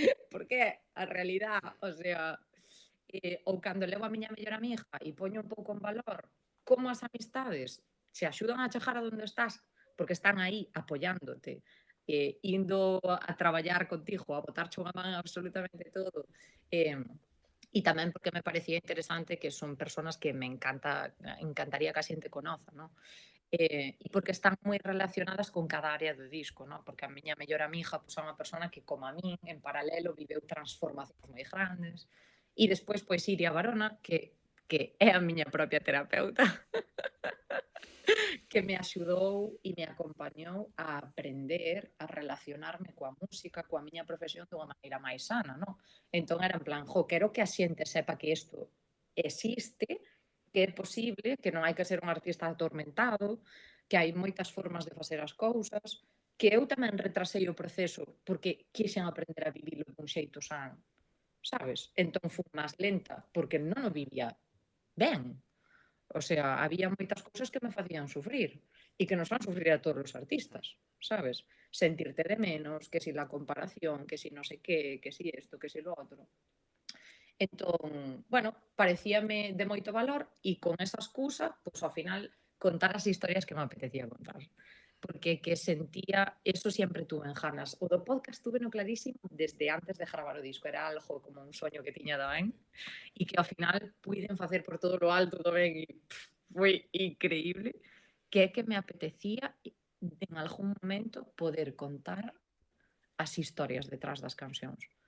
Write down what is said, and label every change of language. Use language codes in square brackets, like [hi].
[gl] porque a realidade, o sea, ou cando levo a miña mellor amiga e poño un pouco en valor como as amistades se axudan a chegar a donde estás porque están aí apoiándote, indo a traballar contigo, a botarche unha man absolutamente todo, e tamén porque me parecía interesante que son persoas que me encantaría que a xente conoza, ¿no? E porque están moi relacionadas con cada área do disco, ¿no? Porque a miña mellor amiga pois, é unha persona que, como a min, en paralelo, viveu transformacións moi grandes. E despois, pois, Iria Barona, que é a miña propia terapeuta, que me axudou e me acompañou a aprender a relacionarme coa música, coa miña profesión dunha maneira máis sana, ¿no? Entón era en plan, quero que a xente sepa que isto existe, que é posible, que non hai que ser un artista atormentado, que hai moitas formas de facer as cousas, que eu tamén retrasei o proceso porque quixen aprender a vivilo dun xeito san, sabes? Entón fui máis lenta porque non o vivía ben. O sea, había moitas cousas que me facían sufrir e que nos fan sufrir a todos os artistas, sabes? [es] Sentirte de menos, que si la comparación, que si no sé qué, que si esto, que si lo otro. [gl] Entón, bueno, parecíame de moito valor e con esa excusa, pois ao final contar as historias que me apetecía contar. Porque que sentía, eso sempre tuve en ganas. O do podcast tuve no clarísimo desde antes de gravar o disco. Era algo como un soño que tiña tamén e que ao final puiden facer [es] por todo lo alto [gl] tamén e foi increíble. Que é que me apetecía en algún momento poder contar as historias detrás das cancións.